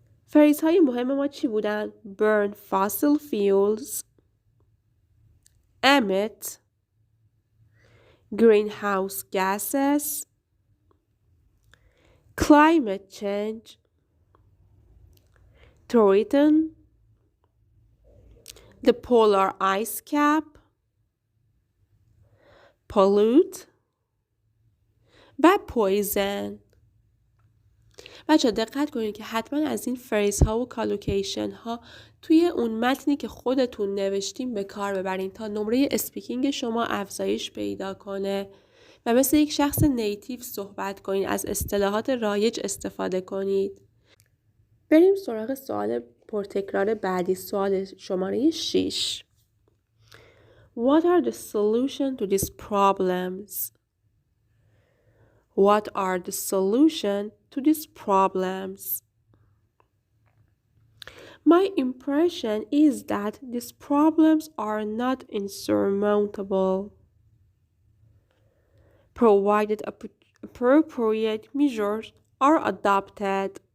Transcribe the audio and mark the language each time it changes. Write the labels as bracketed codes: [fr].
[fa] فریزهای مهم ما چی بودن؟ [en] Burn fossil fuels, emit, greenhouse gases, climate change, threaten, the polar ice cap, pollute و poison. [fa] بچه دقت کنید که حتما از این فریز ها و کالوکیشن ها توی اون متنی که خودتون نوشتیم به کار ببرین تا نمره اسپیکینگ شما افزایش پیدا کنه و مثل یک شخص نیتیو صحبت کنید، از اصطلاحات رایج استفاده کنید. بریم سراغ سوال پرتکرار بعدی. سوال شماره 6. [en] What are the solutions to these problems? What are the solutions to these problems? My impression is that these problems are not insurmountable, provided appropriate measures are adopted.